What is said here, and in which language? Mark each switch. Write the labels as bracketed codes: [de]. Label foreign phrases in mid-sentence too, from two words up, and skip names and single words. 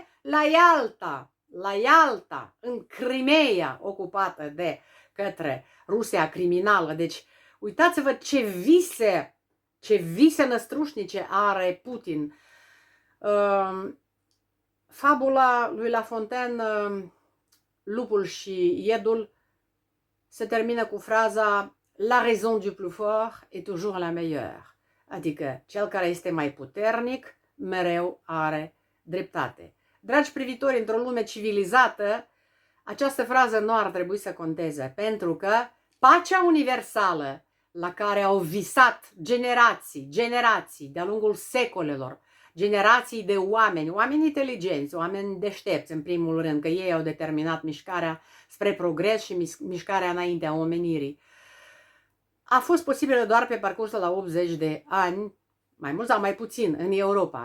[ro] La Ialta, în Crimea, ocupată de către Rusia criminală. Deci, uitați-vă ce vise năstrușnice are Putin. Fabula lui La Fontaine, Lupul și Iedul, se termină cu fraza [fr] La raison du plus fort est toujours la meilleure. [ro] Adică cel care este mai puternic mereu are dreptate. Dragi privitori, într-o lume civilizată, această frază nu ar trebui să conteze, pentru că pacea universală la care au visat generații de-a lungul secolelor, generații de oameni inteligenți, oameni deștepți în primul rând, că ei au determinat mișcarea spre progres și mișcarea înaintea omenirii, a fost posibilă doar pe parcursul la 80 de ani, mai mult sau mai puțin, în Europa.